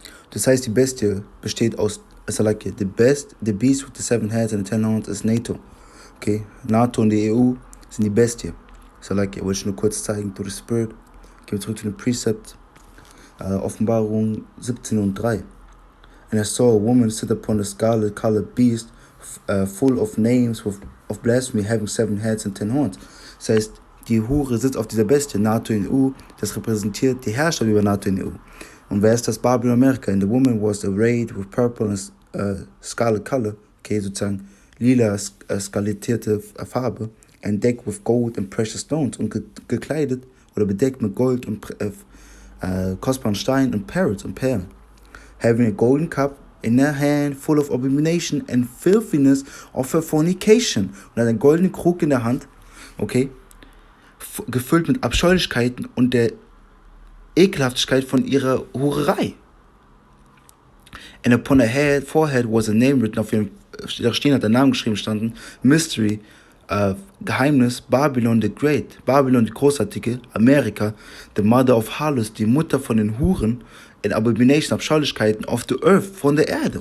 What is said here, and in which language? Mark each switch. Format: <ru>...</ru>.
<de>Das heißt, die Bestie besteht aus, Salaki, the beast with the 7 heads and the 10 horns ist NATO. Okay? NATO und die EU sind die Bestie. Salaki, wollte ich nur kurz zeigen, to the Spirit. Gehen wir zurück zu dem Precept. Offenbarung 17:3.</de> <en>And I saw a woman sit upon a scarlet-colored beast, full of names of blasphemy, having 7 heads and 10 horns.</en> <de>Das heißt, die Hure sitzt auf dieser Bestie, NATO und EU, das repräsentiert die Herrschaft über NATO und EU. Und wer ist das? Babylon, Amerika.</de> <en>And the woman was arrayed with purple and scarlet color, okay, sozusagen lila, skarlettierte Farbe, and decked with gold and precious stones, und gekleidet oder bedeckt mit Gold und kostbaren Steinen und Parrots und Perlen. Having a golden cup in her hand full of abomination and filthiness of her fornication.</en> <de>Und hat einen goldenen Krug in der Hand, okay, gefüllt mit Abscheulichkeiten und der Ekelhaftigkeit von ihrer Hurerei.</de> <en>And upon her forehead was a name written, auf ihrem Stirn hat der Name geschrieben standen, Mystery, Geheimnis, Babylon the Great, Babylon die Großartige, Amerika, the Mother of Harlots, die Mutter von den Huren, and Abomination, Abscheulichkeiten of the Earth, von der Erde.</en>